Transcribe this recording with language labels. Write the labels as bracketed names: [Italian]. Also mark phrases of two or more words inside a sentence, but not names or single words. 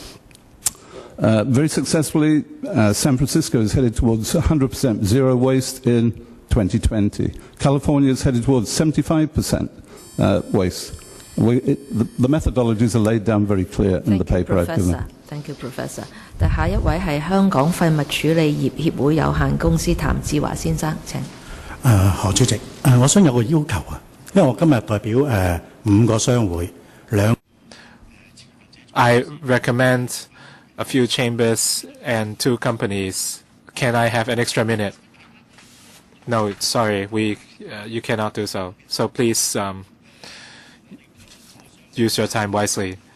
[English] Very successfully, San Francisco is headed towards 100% zero waste in 2020. California is headed towards 75% waste. The methodologies are laid down very clear in the paper I've given. Thank you, Professor. [Cantonese] 下一位係香港廢物處理業協會有限公司譚志華先生，請。何主席，我想有個要求啊，因為我今日代表5個商會 [English] I recommend a few chambers and 2 companies. Can I have an extra minute? No, sorry, you cannot do so. So please use your time wisely.